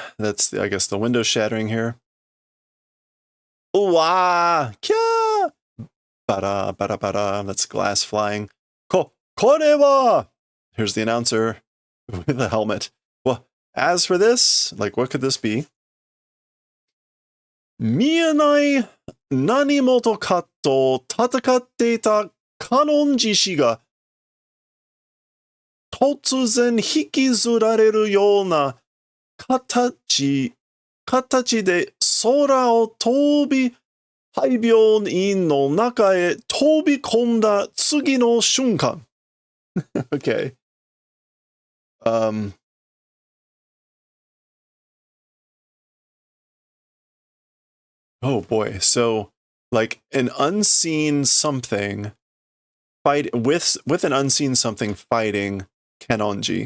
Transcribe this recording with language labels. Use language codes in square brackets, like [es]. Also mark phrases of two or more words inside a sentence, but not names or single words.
[en] That's, I guess, the window shattering here. Uwa! Kya! [ja] ばら、ばら、ばら. [en] That's glass flying. [ja] Korewa! [en] Here's the announcer with a helmet. Well, as for this, like, what could this be? [ja] 見えない何者かと戦っていた観音寺氏が突然引きずられるような形で空を飛び、廃病院の中へ飛び込んだ次の瞬間。Okay. [en] Oh boy. So, like an unseen something fight with an unseen something fighting Kanonji.